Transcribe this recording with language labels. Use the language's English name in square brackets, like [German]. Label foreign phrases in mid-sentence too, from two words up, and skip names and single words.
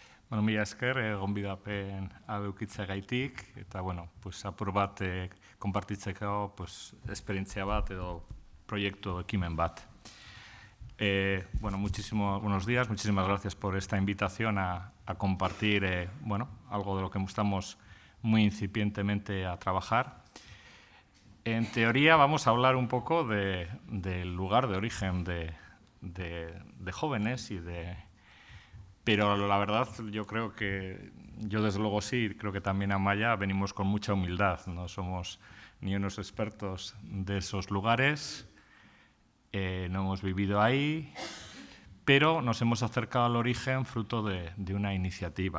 [Basque] Bueno, mila esker, gonbidapen hau eukitzeagaitik, eta, bueno, pues, apur bat konpartitzeko pues, esperientzia bat edo proiektu ekimen bat. [Spanish] Bueno, buenos días, muchísimas gracias por esta invitación a compartir bueno, algo de lo que estamos muy incipientemente a trabajar. En teoría vamos a hablar un poco del lugar de origen de jóvenes pero la verdad yo creo que, yo desde luego sí, creo que también Amaya venimos con mucha humildad, no somos ni unos expertos de esos lugares, no hemos vivido ahí, pero nos hemos acercado al origen fruto de una iniciativa.